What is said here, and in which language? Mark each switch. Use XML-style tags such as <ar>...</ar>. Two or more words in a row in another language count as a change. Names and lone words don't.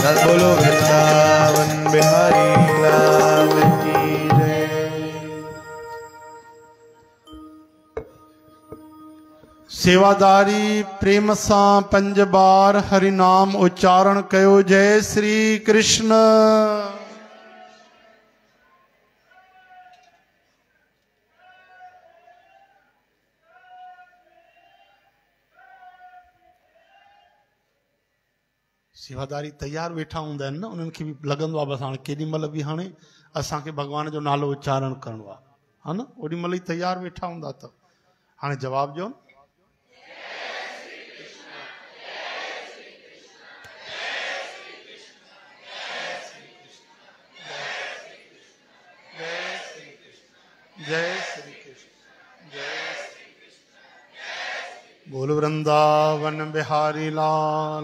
<hi>बोलो वृंदावन बिहारी लाल की जय।</hi> <sd>सेवादारी प्रेम सां 5 बार हरि नाम उच्चारण कयो। जय श्री कृष्ण। सेवादारी तैयार वेठा हूंदा आहिनि न, उन्हनि खे बि लॻंदो आहे बसि हाणे केॾी महिल बि हाणे असांखे भॻवान जो नालो उच्चारण करिणो आहे, हा न, ओॾी महिल ई तैयार वेठा हूंदा। त हाणे जवाब ॾियो। जय श्री कृष्ण।</sd> <hi>जय बोल वृंदावन बिहारी लाल।</hi>